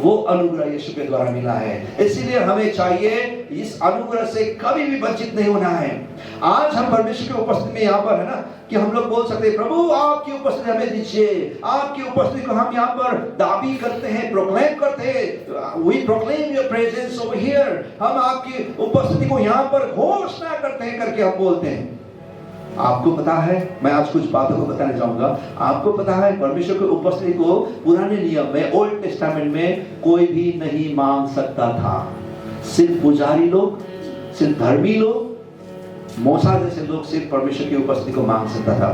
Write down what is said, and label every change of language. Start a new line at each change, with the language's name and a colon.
Hindi: वो अनुग्रह यीशु के द्वारा मिला है। इसीलिए हमें चाहिए इस अनुग्रह से कभी भी वंचित नहीं होना है। आज हम परमेश्वर की उपस्थिति में यहाँ पर है ना, कि हम लोग बोल सकते हैं, प्रभु आपकी उपस्थिति हमें दीजिए। आपकी उपस्थिति को हम यहाँ पर दाबी करते हैं, प्रोक्लेम करते हैं।
English: We proclaim your presence over here।
Hindi: हम आपकी उपस्थिति को यहाँ पर घोषणा करते हैं करके हम बोलते हैं। आपको पता है, मैं आज कुछ बातों को बताने जाऊंगा। आपको पता है परमेश्वर की उपस्थिति को पुराने नियम में, ओल्ड टेस्टामेंट में कोई भी नहीं मांग सकता था। सिर्फ पुजारी लोग, सिर्फ धर्मी लोग, मूसा जैसे लोग सिर्फ परमेश्वर की उपस्थिति को मांग सकता था।